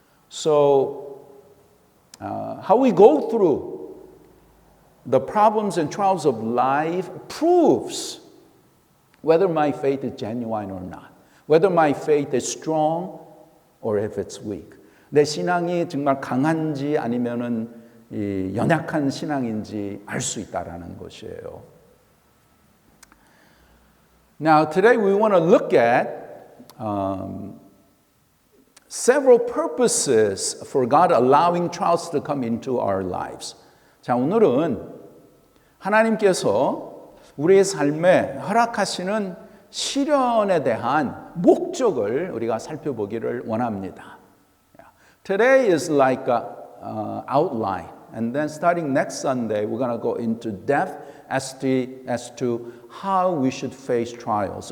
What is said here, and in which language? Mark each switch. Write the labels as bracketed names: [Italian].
[English] So, how we go through the problems and trials of life proves whether my faith is genuine or not, whether my faith is strong or if it's weak. [Korean] 내 신앙이 정말 강한지 아니면은 연약한 신앙인지 알 수 있다라는 것이에요. [English] Now, today we want to look at several purposes for God allowing trials to come into our lives. [Korean] 자, 오늘은 하나님께서 우리의 삶에 허락하시는 시련에 대한 목적을 우리가 살펴보기를 원합니다. [English] Today is like an outline, and then starting next Sunday, we're going to go into depth as to how we should face trials.